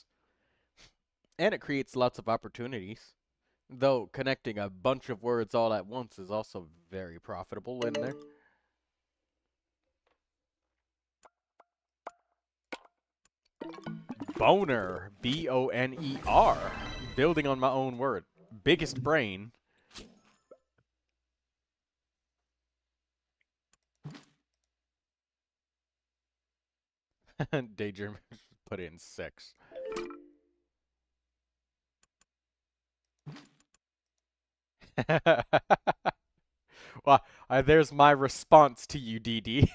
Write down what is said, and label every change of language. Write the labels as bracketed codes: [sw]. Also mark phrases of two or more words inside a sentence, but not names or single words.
[en] And it creates lots of opportunities. Though connecting a bunch of words all at once is also very profitable in there. Boner. B-O-N-E-R. Building on my own word. Biggest brain. Daydream put in 6. Well, there's my response to you, DD.